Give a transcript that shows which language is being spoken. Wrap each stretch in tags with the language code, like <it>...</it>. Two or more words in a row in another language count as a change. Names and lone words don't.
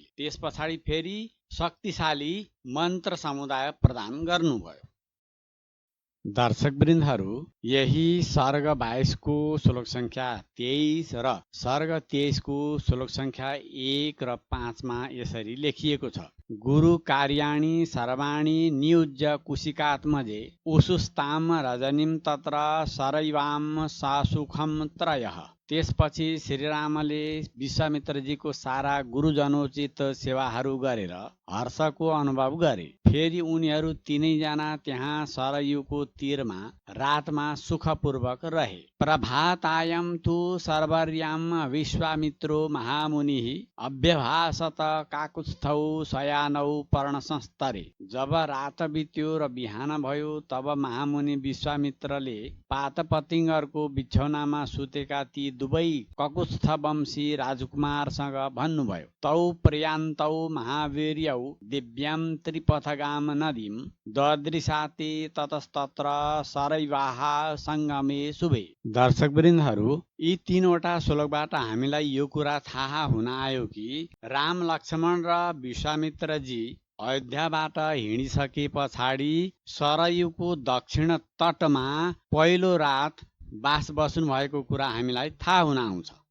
<ne>त्यस पछाडि फेरि शक्तिशाली मन्त्र समुदाय प्रदान गर्नुभयो। दर्शकवृन्दहरू, यही सर्ग 22 को श्लोक संख्या 23 र सर्ग 23 को श्लोक संख्या 1 र 5 मा यसरी लेखिएको छ।</ne> <sa>गुरु कार्याणि सर्वाणि नियुज्य कुशिकात्मजे उषुस्ताम रजनीं तत्र सरैवाम सासुखम त्रयः।</sa> <ne>त्यसपछि श्रीरामले विश्वामित्रजीको सारा गुरुजनोचित सेवाहरू गरेर हर्षको अनुभव गरे। फेरि उनीहरू तीनैजना त्यहाँ सरयुको तीरमा रातमा सुखपूर्वक रहे।</ne> <sa>प्रभातायां तु सर्वर्यां विश्वामित्रो महामुनिः अभ्यभाषत काकुत्स्थौ शयानौ पर्णसंस्तरे।</sa> <ne>जब रात बित्यो र बिहान भयो तब महामुनि विश्वामित्रले पातपतिङ्गरको बिछौनामा सुतेका ती दुवै ककुत्स्थ वंशी राजकुमारसँग भन्नुभयो,</ne> <sa>तौ प्रयान्तौ महावीर्यौ दिव्यां त्रिपथगाम नदीं ददृशाते ततस्तत्र सरैवाः सङ्गमे शुभे।</sa> <ne>दर्शकवृन्दहरू, यी तीनवटा श्लोकबाट हामीलाई यो कुरा थाहा हुन आयो कि राम लक्ष्मण र विश्वामित्रजी अयोध्याबाट हिँडिसके पछाडि सरयुको दक्षिण तटमा पहिलो रात बास बस्नु भएको कुरा हामीलाई थाहा हुन आउँछ।</ne>